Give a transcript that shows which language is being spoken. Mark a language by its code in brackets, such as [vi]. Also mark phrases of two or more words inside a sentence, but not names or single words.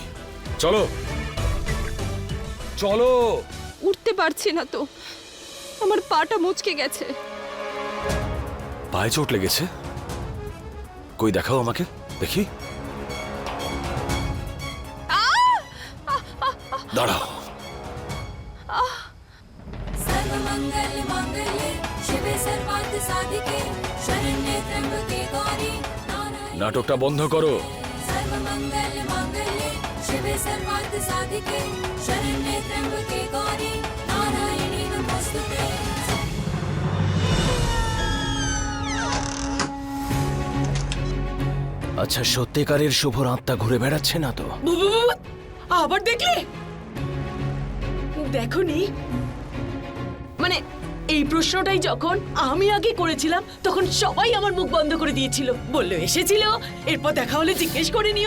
[bn] চলো চলো। উঠতে পারছি না তো, আমার পাটা মুচকে গেছে। পায়ে চোট লেগেছে? কই দেখাও আমাকে দেখি। দাঁড়াও। [sa] सर्वमंगल मांगल्ये शिवे सर्वार्थ साधिके शरण्ये त्र्यंबके गौरी नारायणी [bn] নাটকটা বন্ধ করো। [sa] सर्वमंगल मांगल्ये शिवे सर्वार्थ साधिके शरण्ये त्र्यंबके गौरी नारायणी नमोस्तुते। [bn] আচ্ছা, সত্যিকারের শুভর আত্মা ঘুরে বেড়াচ্ছে না তো? আবার দেখলে? দেখোনি, মানে এই প্রশ্নটাই যখন আমি আগে করেছিলাম তখন সবাই আমার মুখ বন্ধ করে দিয়েছিল, বললো এসেছিল, এরপর দেখা হলে জিজ্ঞেস করে নিও।